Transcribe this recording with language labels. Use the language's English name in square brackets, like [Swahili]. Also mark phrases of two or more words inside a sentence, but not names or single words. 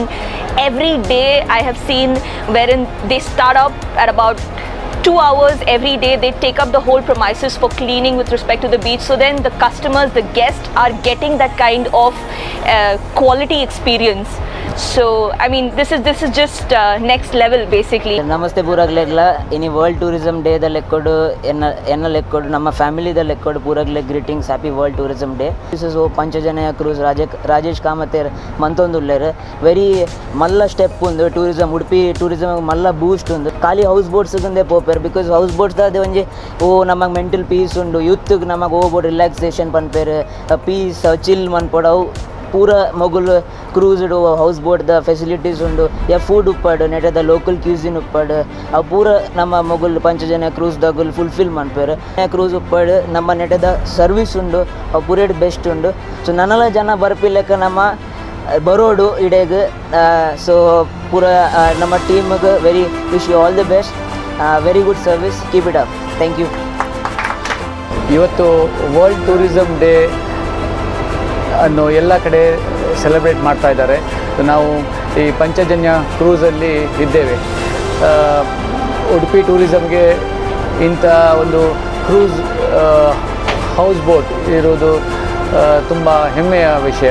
[English] Every day I have seen wherein they start up at about 2 hours every day, they take up the whole premises for cleaning with respect to the beach. So then the customers, the guests are getting that kind of quality experience. So I mean, this is just next level basically. [Tulu] ನಮಸ್ತೆ ಪೂರಾಗ್ಲೆಗ್ಲ ಇನಿ ವರ್ಲ್ಡ್ ಟೂರಿಸಮ್ ಡೇದ ಲೆಕ್ಕೊಡು ಎನ್ನ ಲೆಕ್ಕೊಡು ನಮ್ಮ ಫ್ಯಾಮಿಲಿದ ಲೆಕ್ಕೊಡು ಪೂರಾಗ್ಲೆ [English] greetings happy World Tourism Day. this is [Tulu] ಓ ಪಂಚಜನಯ ಕ್ರೂಸ್ ರಾಜೇಶ್ ಕಾಮತೇರ್ ಮಂತೊಂದುಲ್ಲೆರ್ ವೆರಿ ಮಲ್ಲ ಸ್ಟೆಪ್ ಉಂದು ಟೂರಿಸಮ್ ಉಡುಪಿ ಟೂರಿಸಮ್ ಮಲ್ಲ ಬೂಸ್ಟ್ ಉಂದು ಖಾಲಿ ಹೌಸ್ ಬೋಟ್ಸ್ಗಂದೆ ಪೋಪೇರ್ [English] because house boats [Tulu] ದಾದೆ ಒಂಜಿ ನಮಗೆ [English] mental peace [Tulu] ಉಂಡು ಯೂತ್ಗೆ ನಮಗೆ ಹೋಗ್ಬೋದು ರಿಲ್ಯಾಕ್ಸೇಷನ್ ಪನ್ಪೇರ್ [English] peace chill [Tulu] ಮನ್ಪೊಡವು ಪೂರ ಮೊಗುಲು [English] cruised house boat [Tulu] ದ ಫೆಸಿಲಿಟೀಸ್ ಉಂಡು ಯಾ ಫುಡ್ ಉಪ್ಪಡು ನೆಟದ [English] local cuisine [Tulu] ಉಪ್ಪಡು ಅವು ಪೂರ ನಮ್ಮ ಮೊಗುಲ್ ಪಂಚಜನ ಕ್ರೂಸ್ ದಗುಲ್ ಫುಲ್ಫಿಲ್ ಮನ್ಪೇರು. ಕ್ರೂಸ್ ಉಪ್ಪಡು ನಮ್ಮ ನೆಟದ ಸರ್ವಿಸ್ ಉಂಡು ಅವು ಪೂರೇಡ್ ಬೆಸ್ಟ್ ಉಂಡು. ಸೊ ನನ್ನೆಲ್ಲ ಜನ ಬರ್ಪಿಲ್ಲಕ ನಮ್ಮ ಬರೋಡು ಇಡೆಗ್. ಸೊ ಪೂರ ನಮ್ಮ ಟೀಮ್ಗೆ [English] very wish you all the best, very good service, keep it up. Thank you. [Kannada] ಇವತ್ತು ವರ್ಲ್ಡ್ ಟೂರಿಸಮ್ ಡೇ ಅನ್ನು ಎಲ್ಲ ಕಡೆ ಸೆಲೆಬ್ರೇಟ್ ಮಾಡ್ತಾ ಇದ್ದಾರೆ. ನಾವು ಈ ಪಂಚಜನ್ಯ ಕ್ರೂಸಲ್ಲಿ ಇದ್ದೇವೆ. ಉಡುಪಿ ಟೂರಿಸಮ್ಗೆ ಇಂಥ ಒಂದು [English] cruise house boat [Kannada] ಇರೋದು ತುಂಬ ಹೆಮ್ಮೆಯ ವಿಷಯ.